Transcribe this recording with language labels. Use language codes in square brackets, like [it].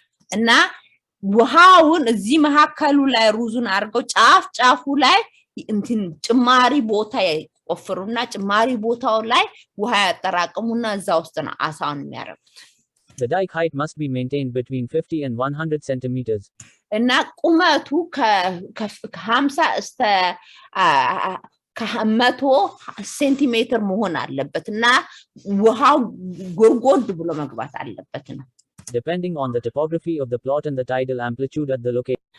[am] እና ውሃውን እዚህ መሐከሉ ላይ ሩዙን አድርገው ጫፉ ላይ እንትን ጭማሪ ቦታ ቆፍሩና ጭማሪ ቦታው ላይ ውሃ ያጠራቅሙና እዛ ውስጥ ነው አሳውን የሚያረጉት። [en] The dike height must be maintained between 50 and 100 centimeters. [am] እና ቁመቱ ከ50 እስከ 100 ሴንቲሜትር መሆን አለበት እና ውሃው ጎርጎድ ብሎ መግባት አለበት ነው [en] Depending on the topography of the plot and the tidal amplitude at the location.